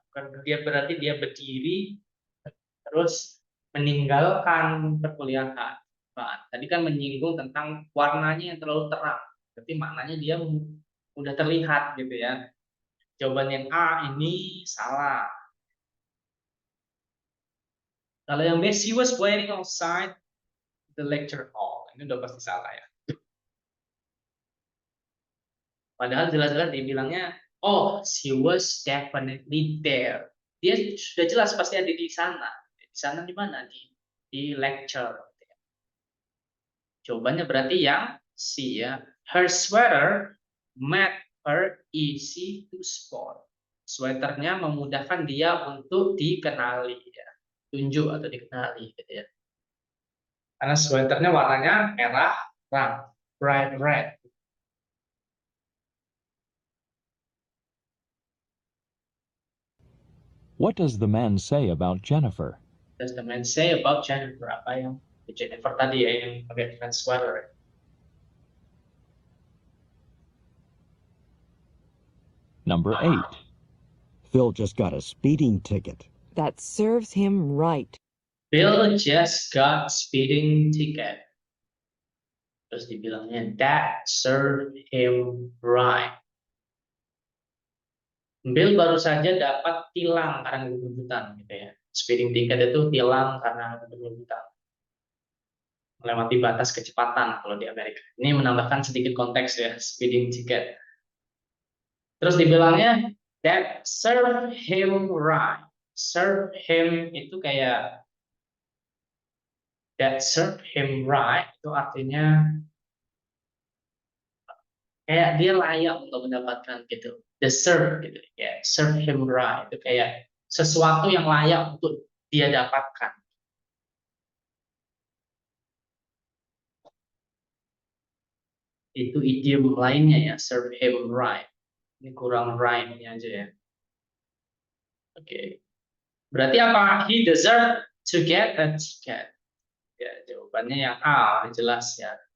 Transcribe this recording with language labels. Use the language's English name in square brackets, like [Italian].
[Indonesian] Bukan dia berarti dia berdiri terus meninggalkan perkuliahan. Nah, tadi kan menyinggung tentang warnanya yang terlalu terang. Berarti maknanya dia udah terlihat gitu ya. Jawaban yang A ini salah. Kalau yang B, [English] she was waiting outside the lecture hall. [Indonesian] Ini udah pasti salah ya. Padahal jelas-jelas dibilangnya, [English] oh, she was definitely there. [Indonesian] Dia sudah jelas pasti ada di sana. Di sana di mana? Di lecture. Jawabannya berarti yang C ya. [English] Her sweater made her easy to spot. [Indonesian] Sweaternya memudahkan dia untuk dikenali ya. Tunjuk atau dikenali gitu ya. Karena sweaternya warnanya merah terang, [English] bright red. What does the man say about Jennifer? Does the man say about Jennifer? [Indonesian] Apa yang Jennifer tadi ya, yang pakai sweater? [English] Number 8. Phil just got a speeding ticket. That serves him right. Bill just got speeding ticket. [Indonesian] Terus dibilangnya [English] that served him right. [Indonesian] Bill baru saja dapat tilang karena kebuntutan gitu ya. Speeding ticket itu tilang karena kebuntutan. Melewati batas kecepatan kalau di Amerika. Ini menambahkan sedikit konteks ya, speeding ticket. Terus dibilangnya [English] that served him right. Serve him [Indonesian] itu kayak [English] that served him right [Indonesian] itu artinya kayak dia layak untuk mendapatkan gitu. Deserve gitu ya. [English] Serve him right [Indonesian] itu kayak sesuatu yang layak untuk dia dapatkan. Itu idiom lainnya ya, [English] serve him right. [Indonesian] Ini kurang right-nya aja ya. Oke. Berarti apa? [English] He deserved to get a ticket. [Indonesian] Ya, jawabannya yang A, jelas ya.